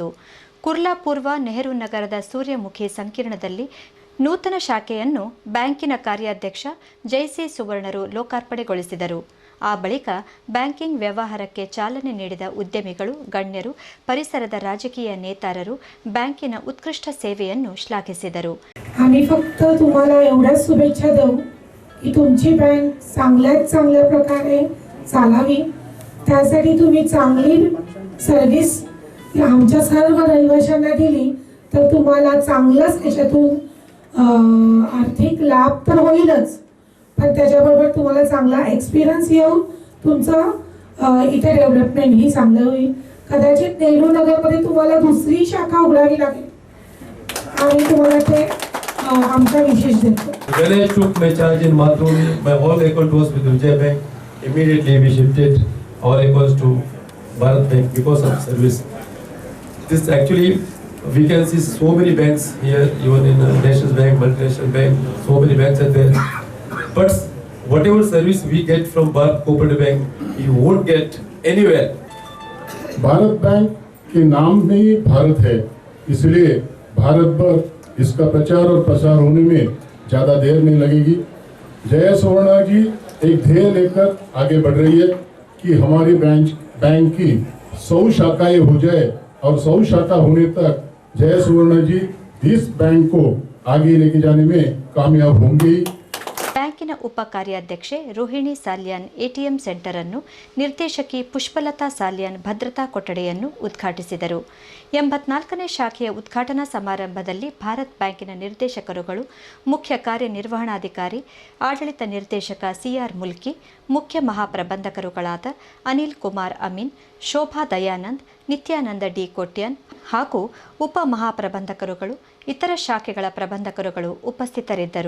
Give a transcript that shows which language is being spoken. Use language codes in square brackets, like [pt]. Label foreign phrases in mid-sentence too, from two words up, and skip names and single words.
[kn] ಕುರ್ಲಾ ಪೂರ್ವ ನೆಹರು ನಗರದ ಸೂರ್ಯಮುಖಿ ಸಂಕೀರ್ಣದಲ್ಲಿ ನೂತನ ಶಾಖೆಯನ್ನು ಬ್ಯಾಂಕಿನ ಕಾರ್ಯಾಧ್ಯಕ್ಷ ಜೈಸಿ ಸುವರ್ಣರು ಲೋಕಾರ್ಪಣೆಗೊಳಿಸಿದರು. ಆ ಬಳಿಕ ಬ್ಯಾಂಕಿಂಗ್ ವ್ಯವಹಾರಕ್ಕೆ ಚಾಲನೆ ನೀಡಿದ ಉದ್ಯಮಿಗಳು, ಗಣ್ಯರು, ಪರಿಸರದ ರಾಜಕೀಯ ನೇತಾರರು ಬ್ಯಾಂಕಿನ ಉತ್ಕೃಷ್ಟ ಸೇವೆಯನ್ನು ಶ್ಲಾಘಿಸಿದರು. [mr] आम्ही फक्त तुम्हाला एवढ्याच शुभेच्छा देऊ की तुमची बँक चांगल्या प्रकारे चालावी. त्यासाठी तुम्ही चांगली सर्व्हिस आमच्या सर्व रहिवाशांना दिली तर तुम्हाला चांगलंच याच्यातून आर्थिक लाभ तर होईलच, पण त्याच्याबरोबर तुम्हाला चांगला एक्सपिरियन्स येऊन तुमचं इथे डेव्हलपमेंट ही चांगलं होईल. कदाचित नेहरू नगरमध्ये तुम्हाला दुसरी शाखा उघडावी लागेल आणि तुम्हाला ते आमचा विशेष देतो. [en] When I took my charge in Mathruni, my whole account was with Vijay Bank. Immediately we shifted our accounts to Bharat Bank because of service. This actually, we can see so many banks here, even in National Bank, Multinational Bank, so many banks are there. But whatever service we get from Bharat Cooperative Bank, you won't get anywhere. [hi] भारत बैंक के नाम में ही भारत है, इसलिए भारत पर इसका प्रचार और प्रसार होने में ज़्यादा देर नहीं लगेगी. जया सुवर्णा जी एक ध्येय लेकर आगे बढ़ रही है कि हमारी बैंक की 100 शाखाएं हो जाए और 100 शाखा होने तक जया सुवर्णा जी इस बैंक को आगे लेके जाने में कामयाब होंगी. [kn] ಬ್ಯಾಂಕಿನ ಉಪ ಕಾರ್ಯಾಧ್ಯಕ್ಷೆ ರೋಹಿಣಿ ಸಾಲ್ಯಾನ್ [en] ATM centre [kn] ಅನ್ನು, ನಿರ್ದೇಶಕಿ ಪುಷ್ಪಲತಾ ಸಾಲ್ಯಾನ್ ಭದ್ರತಾ ಕೊಠಡಿಯನ್ನು ಉದ್ಘಾಟಿಸಿದರು. 84ನೇ ಶಾಖೆಯ ಉದ್ಘಾಟನಾ ಸಮಾರಂಭದಲ್ಲಿ ಭಾರತ್ ಬ್ಯಾಂಕಿನ ನಿರ್ದೇಶಕರುಗಳು, ಮುಖ್ಯ ಕಾರ್ಯನಿರ್ವಹಣಾಧಿಕಾರಿ, ಆಡಳಿತ ನಿರ್ದೇಶಕ ಸಿಆರ್ ಮುಲ್ಕಿ, ಮುಖ್ಯ ಮಹಾಪ್ರಬಂಧಕರುಗಳಾದ ಅನಿಲ್ ಕುಮಾರ್ ಅಮೀನ್, ಶೋಭಾ ದಯಾನಂದ್, ನಿತ್ಯಾನಂದ ಡಿ ಕೋಟ್ಯನ್ ಹಾಗೂ ಉಪ ಮಹಾಪ್ರಬಂಧಕರುಗಳು, ಇತರ ಶಾಖೆಗಳ ಪ್ರಬಂಧಕರುಗಳು ಉಪಸ್ಥಿತರಿದ್ದರು.